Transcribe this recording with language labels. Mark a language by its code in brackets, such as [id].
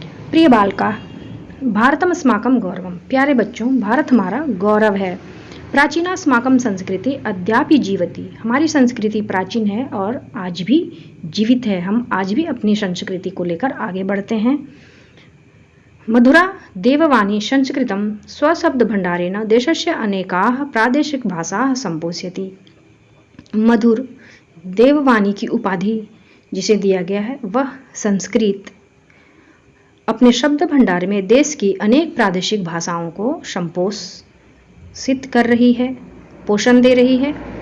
[sa] प्रिय बालका, भारतम अस्माकं गौरवम। [hi] प्यारे बच्चों, भारत हमारा गौरव है। [sa] प्राचीना अस्माकं संस्कृति अद्यापि जीवति। [hi] हमारी संस्कृति प्राचीन है और आज भी जीवित है। हम आज भी अपनी संस्कृति को लेकर आगे बढ़ते हैं। [sa] मधुरा देववाणी संस्कृतं स्वशब्द भंडारेण देशस्य अनेकाः प्रादेशिक भाषाः संपोष्यति। [hi] मधुर देववाणी की उपाधि जिसे दिया गया है वह संस्कृत अपने शब्द भंडार में देश की अनेक प्रादेशिक भाषाओं को संपोषित कर रही है, पोषण दे रही है।